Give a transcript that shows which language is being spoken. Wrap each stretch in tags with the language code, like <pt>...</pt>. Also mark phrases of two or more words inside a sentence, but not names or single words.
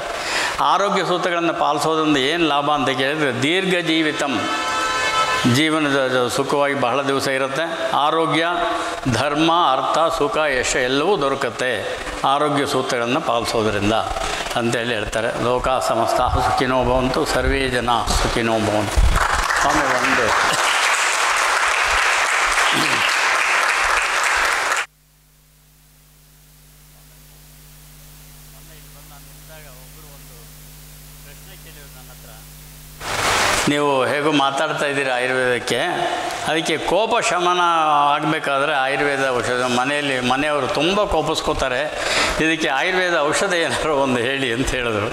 <kn>ಆರೋಗ್ಯ ಸೂತ್ರಗಳನ್ನು ಪಾಲಿಸೋದ್ರಿಂದ ಏನು ಲಾಭ ಅಂತ ಕೇಳಿದರೆ</kn> <sa>ದೀರ್ಘ ಜೀವಿತಂ,</sa> <kn>ಜೀವನದ ಸುಖವಾಗಿ ಬಹಳ ದಿವಸ ಇರುತ್ತೆ. ಆರೋಗ್ಯ, ಧರ್ಮ, ಅರ್ಥ, ಸುಖ, ಯಶ ಎಲ್ಲವೂ ದೊರಕುತ್ತೆ ಆರೋಗ್ಯ ಸೂತ್ರಗಳನ್ನು ಪಾಲಿಸೋದ್ರಿಂದ ಅಂತೇಳಿ ಹೇಳ್ತಾರೆ.</kn> <sa>ಲೋಕ ಸಮಸ್ತ ಸುಖಿನೋ ಭವಂತು, ಸರ್ವೇ ಜನ ಸುಖಿನೋ ಭವಂತು.</sa> <kn>ಸ್ವಾಮಿ ಒಂದು ನೀವು ಹೇಗೂ ಮಾತಾಡ್ತಾ ಇದ್ದೀರಿ ಆಯುರ್ವೇದಕ್ಕೆ, ಅದಕ್ಕೆ ಕೋಪ ಶಮನ ಆಗಬೇಕಾದ್ರೆ ಆಯುರ್ವೇದ ಔಷಧ, ಮನೆಯವರು ತುಂಬ ಕೋಪಿಸ್ಕೋತಾರೆ, ಇದಕ್ಕೆ ಆಯುರ್ವೇದ ಔಷಧ ಏನಾದ್ರು ಒಂದು ಹೇಳಿ ಅಂತ ಹೇಳಿದ್ರು.</kn>